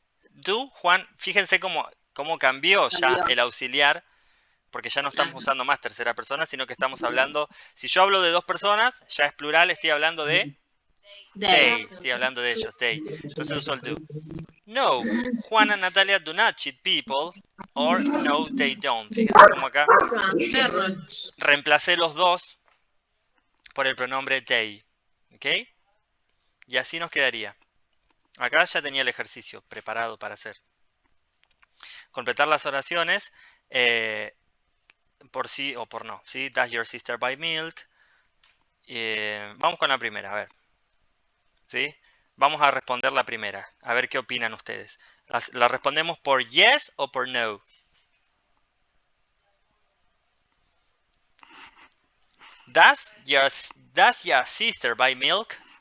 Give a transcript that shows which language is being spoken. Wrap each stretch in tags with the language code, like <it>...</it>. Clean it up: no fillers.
<es>Do, Juan, fíjense cómo cambió ya el auxiliar, porque ya no estamos usando más tercera persona, sino que estamos hablando, si yo hablo de dos personas, ya es plural, estoy hablando de they, estoy hablando de ellos, they. Entonces uso el do.</es> <en>No, Juan and Natalia do not cheat people, or no, they don't.</en> <es>Fíjense cómo acá reemplacé los dos por el pronombre they. ¿Ok? Y así nos quedaría. Acá ya tenía el ejercicio preparado para hacer. Completar las oraciones por sí o por no. ¿Sí?</es> <en>Does your sister buy milk?</en> <es>Vamos con la primera, a ver. ¿Sí? Vamos a responder la primera. A ver qué opinan ustedes. ¿La respondemos por yes o por no?</es> <en>Does your sister buy milk?</en>